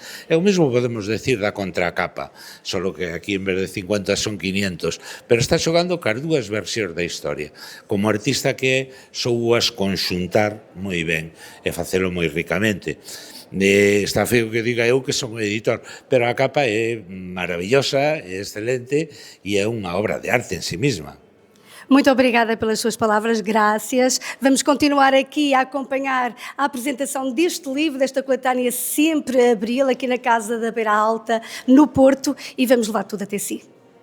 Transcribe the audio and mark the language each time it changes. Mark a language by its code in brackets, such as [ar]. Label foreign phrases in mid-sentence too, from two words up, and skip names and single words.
[gl] E o mesmo podemos decir da contracapa, solo que aquí en vez de 50 son 500, pero está xogando cas dúas versións da historia. Como artista que souas conxuntar moi ben e facelo moi ricamente. Está feo que diga eu que son editor, pero a capa é maravillosa, é excelente e é unha obra de arte en si mesma. [pt] Muito obrigada pelas suas palavras, graças. Vamos continuar aqui a acompanhar a apresentação deste livro, desta coletânea Sempre Abril, aqui na Casa da Beira Alta, no Porto, e vamos levar tudo até si.